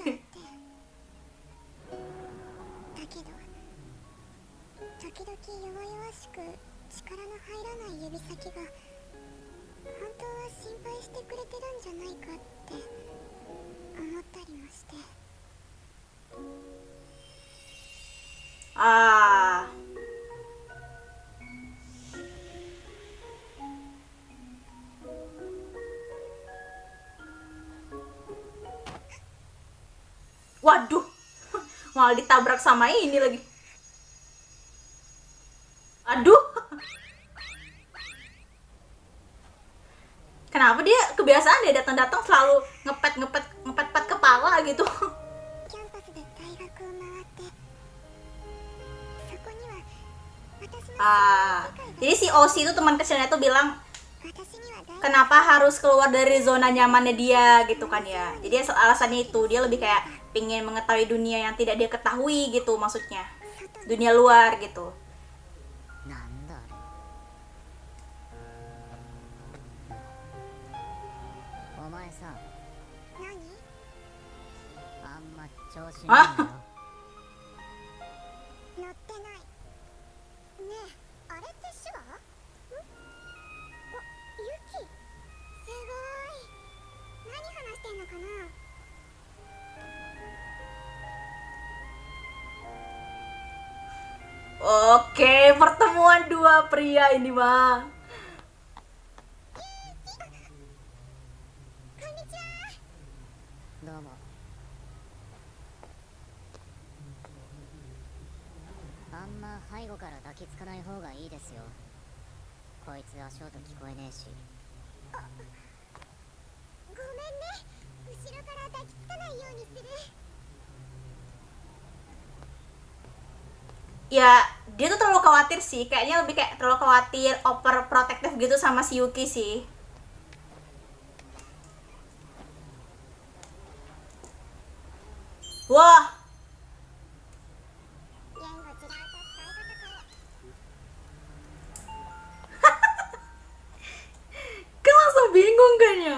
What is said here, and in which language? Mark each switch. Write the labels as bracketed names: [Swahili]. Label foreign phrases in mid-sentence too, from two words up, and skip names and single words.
[Japanese] だけど時々弱々しく力の入らない指先が心配してくれてるんじゃないかって思ったりもして。 Ah. [Indonesian] Waduh, malah ditabrak sama ini lagi. Aduh. Kenapa dia kebiasaan dia datang-datang selalu ngepet kepala gitu. [Japanese] キャンパスで大学を回って、そこには私の [Indonesian] Ah, jadi si Oshi itu teman kecilnya tuh bilang [Japanese] 私には大学 [Indonesian] kenapa harus keluar dari zona nyamannya dia gitu kan ya. Jadi alasannya itu dia lebih kayak pingin mengetahui dunia yang tidak dia ketahui gitu maksudnya. [Japanese] 外 [Indonesian] Dunia luar gitu. [Japanese] なんだあれ。お前さ、何？あんま調子乗んなよ。乗ってない。ねえ、あれって手話？ん？あ、ユキ。すごい。何話してんのかな？ [Indonesian] Oke, pertemuan dua pria ini mah. [Japanese] こんにちは。どうも。あんま背後から抱きつかない方がいいですよ。こいつ足音聞こえねえし。ごめんね。後ろから抱きつかないようにする。 [Indonesian] Ya, dia tuh terlalu khawatir sih. Kayaknya lebih kayak terlalu khawatir, overprotective gitu sama si Yuki sih. Wah, [Japanese] 言語違うと使い方変え。 [Indonesian] kan langsung bingung kan ya.